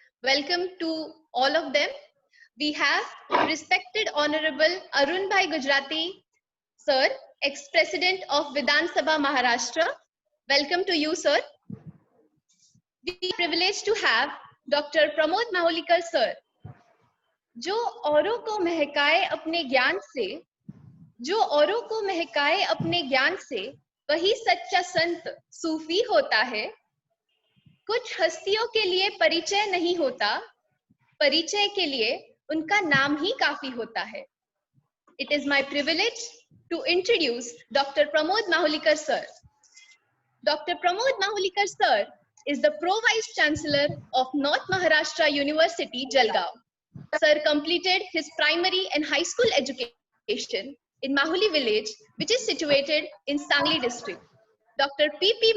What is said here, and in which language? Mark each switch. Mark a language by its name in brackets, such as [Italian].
[English] Welcome to all of them. We have respected Honorable Arun Bhai Gujarati, sir, ex-president of Vidhan Sabha Maharashtra. Welcome to you, sir. We are privileged to have Dr. [Hindi] Pramod Mahulikar, sir, जो औरों को महकाए अपने ज्ञान से, जो औरों को महकाए अपने ज्ञान से, वही सच्चा संत सूफी होता है. कुछ हस्तियों के लिए परिचय नहीं होता, परिचय के लिए उनका नाम ही काफी होता है. [English] It is my privilege to introduce Dr. Pramod Mahulikar, sir. Dr. Pramod Mahulikar, sir, is the Pro Vice Chancellor of North Maharashtra University, Jalgaon. Sir completed his primary and high school education in Mahuli village, which is situated in Sangli district. Dr. P.P.